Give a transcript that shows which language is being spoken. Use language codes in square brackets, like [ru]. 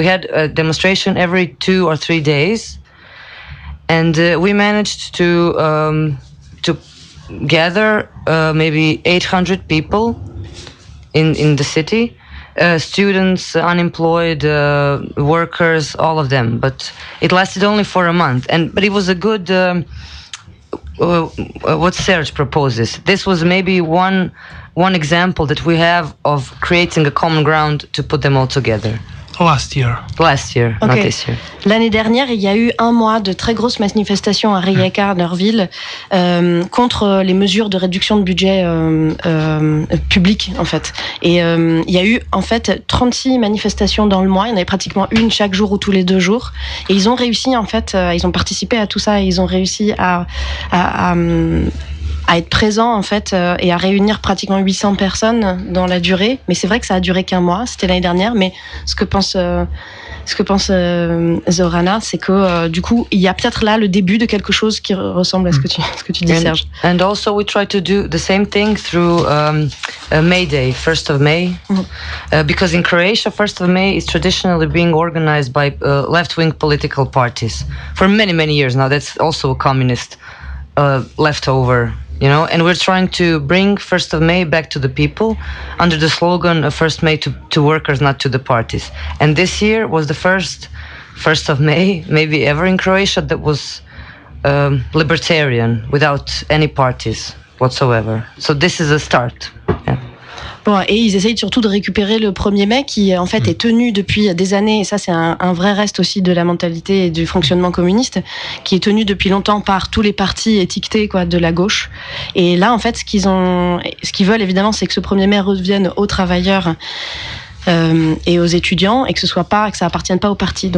[en] We had a demonstration every 2 or 3 days, and we managed to gather maybe 800 people in the city, students, unemployed, workers, all of them. But it lasted only for a month, but it was a good. What Serge proposes. This was maybe one example that we have of creating a common ground to put them all together. Last year, okay. Not this year. [fr] L'année dernière, il y a eu un mois de très grosses manifestations à Rijeka, Neuville, contre les mesures de réduction de budget public, en fait. Et il y a eu, en fait, 36 manifestations dans le mois. Il y en avait pratiquement une chaque jour ou tous les deux jours. Et ils ont réussi, en fait, ils ont participé à tout ça. Et ils ont réussi à être présent en fait et à réunir pratiquement 800 personnes dans la durée, mais c'est vrai que ça a duré qu'un mois, c'était l'année dernière. Mais ce que pense Zorana, c'est que du coup il y a peut-être là le début de quelque chose qui ressemble à ce que tu dis, Serge. [en] And also we try to do the same thing through May Day, 1st of May, because in Croatia 1st of May is traditionally being organized by left-wing political parties for many years now. That's also a communist leftover you know, and we're trying to bring 1st of May back to the people under the slogan of 1st May to workers, not to the parties. And this year was the first 1st of May, maybe ever in Croatia, that was libertarian without any parties whatsoever. So this is a start. Yeah. [fr] Bon, et ils essayent surtout de récupérer le 1er mai qui en fait est tenu depuis des années, et ça c'est un vrai reste aussi de la mentalité et du fonctionnement communiste, qui est tenu depuis longtemps par tous les partis étiquetés quoi, de la gauche. Et là en fait ce qu'ils veulent évidemment, c'est que ce 1er mai revienne aux travailleurs et aux étudiants, et que ce soit pas, que ça appartienne pas aux partis.